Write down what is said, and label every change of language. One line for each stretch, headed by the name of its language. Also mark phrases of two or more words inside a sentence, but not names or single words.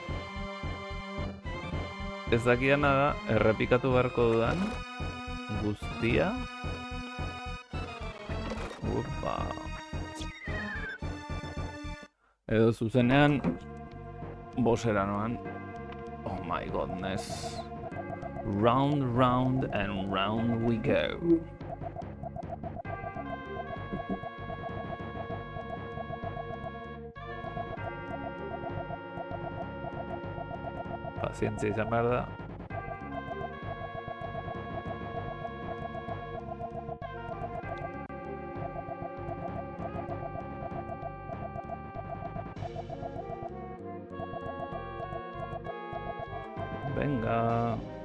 Basque: Ez dakiana da, errepikatu beharko dudan guztia. Upa. Edo zuzenean bosera noan.
English: Oh my godness. Round, round and round we go.
Basque: Pazientzia izan behar da. Venga.